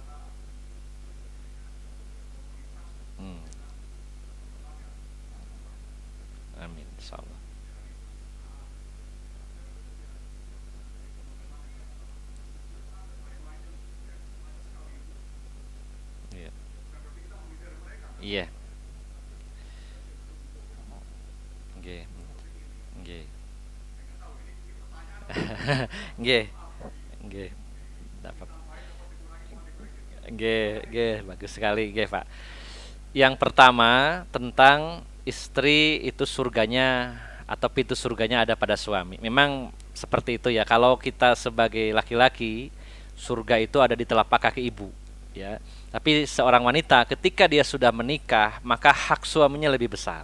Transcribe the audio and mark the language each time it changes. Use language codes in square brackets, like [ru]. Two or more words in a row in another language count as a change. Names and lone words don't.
[ar] Hmm, آمين إن شاء الله. [id] Iya. Iya. Nggih. Nggih. Nggih. Nggih. Dapat. Nggih, nggih, bagus sekali nggih, Pak. Yang pertama tentang istri itu surganya atau pintu surganya ada pada suami. Memang seperti itu ya. Kalau kita sebagai laki-laki, surga itu ada di telapak kaki ibu, ya. Tapi seorang wanita ketika dia sudah menikah, maka hak suaminya lebih besar.